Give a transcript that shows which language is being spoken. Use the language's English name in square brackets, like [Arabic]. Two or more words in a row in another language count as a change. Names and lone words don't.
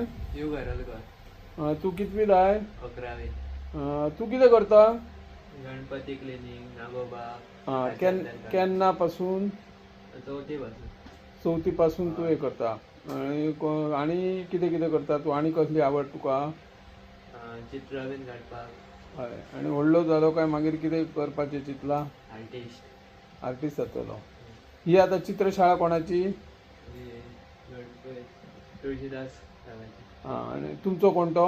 [Konkani] योगा रलकर. [Marathi] तू कितवीत आहे? 11वी. [Konkani] तू किती करता? गणपती क्लिनिंग नागोबा. केन्ना पासून? 4थी पासून. चौथी पासून तू हे करता. आणि किती किती करता तू? आणि कसली आवड तुका? चित्र बीन काडपाक. हय. आणि व्हडलो जालो काय मागीर कितें करपाचें चिंतला? आर्टिस्ट. आर्टिस्ट जातलो. ही आता चित्रशाळा कोणाची? गणपती तुळशीदास रावाची. आणि तुमचो कोण तो?